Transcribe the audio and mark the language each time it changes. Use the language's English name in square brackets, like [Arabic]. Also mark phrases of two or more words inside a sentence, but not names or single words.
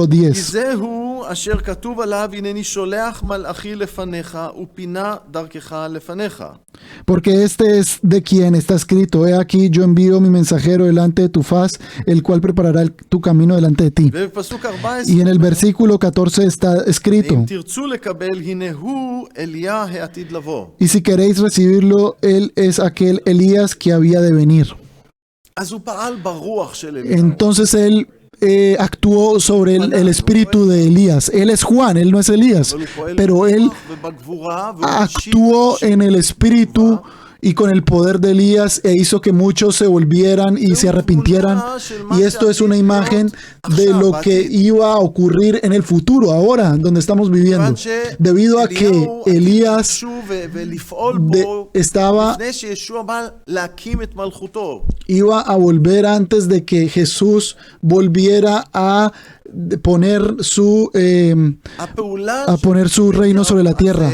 [Hebrew] כי 10. זהו אשר כתוב עליו, הנני שולח מלאכי לפניך ופינה דרכך לפניך. [Spanish] Porque este es de quien está escrito: he aquí yo envío mi mensajero delante de tu faz, el cual preparará tu camino delante de ti. [Hebrew] ובפסוק 14, [Spanish] Y en el versículo 14 está escrito: [Hebrew] אם תרצו לקבל, הנה הוא אליה העתיד לבוא. [Spanish] y si queréis recibirlo, él es aquel Elías que había de venir. [Hebrew] אז הוא פעל ברוח של אליהו. [Spanish] Entonces él actuó sobre el espíritu de Elías. Él es Juan, él no es Elías, [Hebrew] אבל הוא פועל [Spanish] pero él [Hebrew] ברוח ובגבורה, והוא משיב [Spanish] actuó en el espíritu y con el poder de Elías e hizo que muchos se volvieran y se arrepintieran. Y esto es una imagen de lo que iba a ocurrir en el futuro, ahora, donde estamos viviendo. Debido a que Elías iba a volver antes de que Jesús volviera a poner su reino sobre la tierra.